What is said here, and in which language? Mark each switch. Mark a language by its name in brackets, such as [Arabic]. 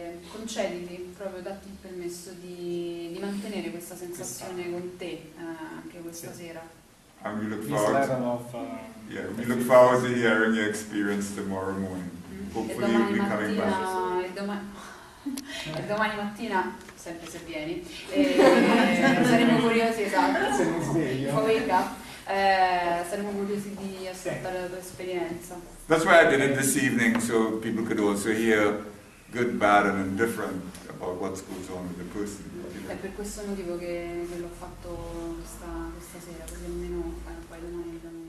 [Italian] Concediti, proprio datti il permesso di mantenere questa sensazione con te anche questa sera. [English] And we look This forward level of... we look forward to hearing your experience tomorrow morning. Hopefully you'll be coming back. [Italian] E domani mattina, sempre se vieni, saremo curiosi, esatto, Se mi sveglio. [English] wake up, [Italian] saremo curiosi di ascoltare la tua esperienza. [English] That's why I did it this evening, so people could also hear good, bad, and indifferent about what goes on with the person. [Italian] È per questo motivo che l'ho fatto questa sera, così almeno poi domani...